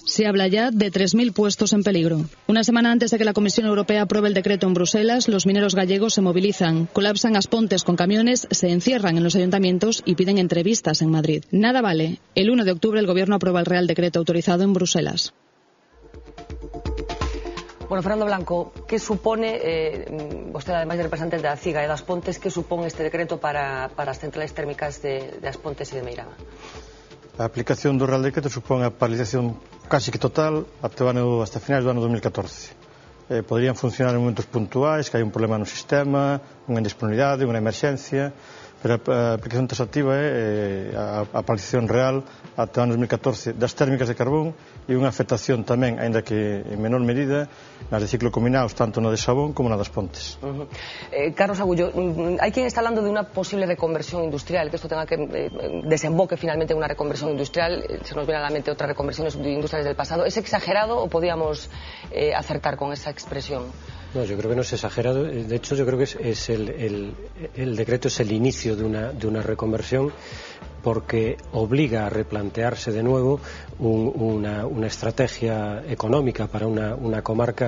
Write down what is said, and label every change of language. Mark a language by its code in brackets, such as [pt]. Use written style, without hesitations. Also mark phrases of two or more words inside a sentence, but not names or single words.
[es] Se habla ya de 3000 puestos en peligro. Una semana antes de que la Comisión Europea apruebe el decreto en Bruselas, los mineros gallegos se movilizan, colapsan Aspontes con camiones, se encierran en los ayuntamientos y piden entrevistas en Madrid. Nada vale. El 1 de octubre el Gobierno aprueba el Real Decreto autorizado en Bruselas. Bueno, Fernando Blanco, ¿qué supone, usted además de representante de la CIGA y de Aspontes, qué supone este decreto para las centrales térmicas de Aspontes y de Meirama? [gl] A aplicación do Real Decreto supón a paralización casi que total hasta finais do ano 2014. Poderían funcionar en momentos puntuais, que hai un problema no sistema, unha indisponibilidade, unha emerxencia, pero a aplicación taxativa é a paralización real ata o ano 2014 das térmicas de carbón e unha afectación tamén, aínda que en menor medida, nas de ciclo combinados, tanto na de Sabón como na das Pontes. [es] Carlos Agulló, hay quien está hablando de una posible reconversión industrial, que esto tenga que desemboque finalmente en una reconversión industrial. Se nos viene a la mente otras reconversiones industriales del pasado. ¿Es exagerado o podíamos acertar con esa expresión? No, yo creo que no es exagerado. De hecho, yo creo que el decreto es el inicio de una reconversión, porque obliga a replantearse de nuevo una estrategia económica para una comarca